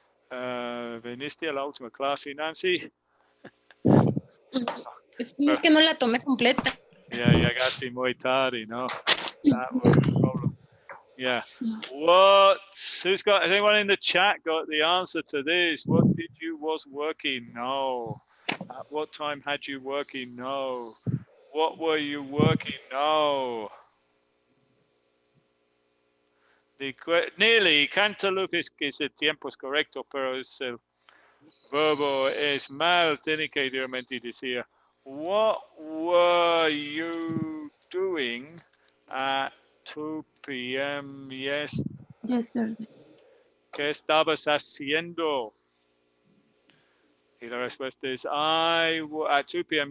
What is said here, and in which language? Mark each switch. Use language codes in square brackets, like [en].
[es] ¿Veniste a la última clase, Nancy? Es que no la tomé completa. Yeah, llegaste muy tarde, no? [en] That was the problem. Yeah. What? Who's got? Has anyone in the chat got the answer to this? What did you was working? No. At what time had you working? No. What were you working? No. Nearly. [es] Cantaloupe es que ese tiempo es correcto, pero es el verbo es mal. Tiene que realmente decir, [en] what were you doing at 2 p.m. Yesterday. [es] ¿Qué estabas haciendo? Y la respuesta es, [en] at 2 p.m.